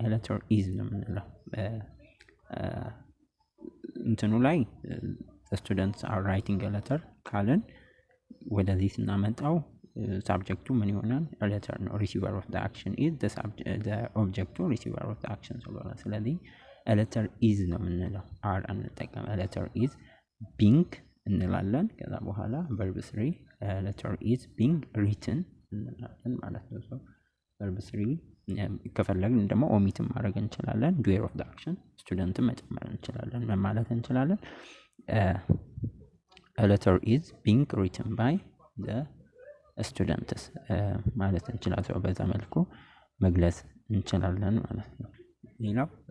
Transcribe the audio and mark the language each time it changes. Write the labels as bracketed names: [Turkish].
[Amharic] a letter is ነው የምንለው። እንትኑ ላይ [English] the students are writing a letter [Amharic] ካልን ወደዚህ ስናመጣው ሳብጀክቱ ምን ይሆናል? [English] a letter ነው። receiver of the action is the object receiver of the action ስለሆነ ስለዚህ a letter is [Amharic] ነው የምንለው። [English] are አንጠቀም። a letter is being [Amharic] እንላለን። ከዛ በኋላ [English] verb 3 a letter is being written [Amharic] እንላለን ማለት ነው። [English] verb 3 [Amharic] ከፈለግን ደግሞ ኦሚትም ማድረግ እንችላለን። [English] ዱዌር ኦፍ አክሽን [Amharic] ስቱደንትም መጨመር እንችላለን። ምን ማለት እንችላለን? [English] a letter is being written by the students [Amharic] ማለት እንችላለን። በዛ መልኩ መግለጽ እንችላለን ማለት ነው። ሌላው